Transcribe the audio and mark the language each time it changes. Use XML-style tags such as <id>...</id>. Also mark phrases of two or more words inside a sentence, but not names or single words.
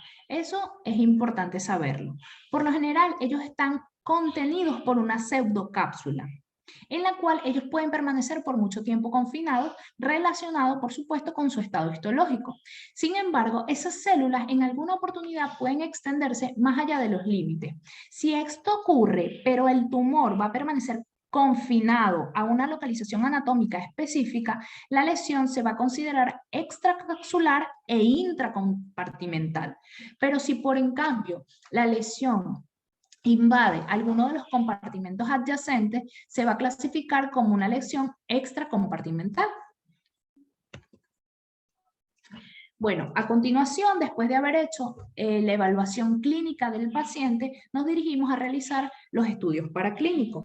<es>Eso es importante saberlo. Por lo general, ellos están contenidos por una pseudocápsula, en la cual ellos pueden permanecer por mucho tiempo confinados, relacionado, por supuesto, con su estado histológico. Sin embargo, esas células en alguna oportunidad pueden extenderse más allá de los límites. Si esto ocurre, pero el tumor va a permanecer confinado a una localización anatómica específica, la lesión se va a considerar extracapsular e intracompartimental. Pero si por en cambio la lesión invade alguno de los compartimentos adyacentes, se va a clasificar como una lesión extracompartimental. Bueno, a continuación, después de haber hecho la evaluación clínica del paciente, nos dirigimos a realizar los estudios paraclínicos.</es>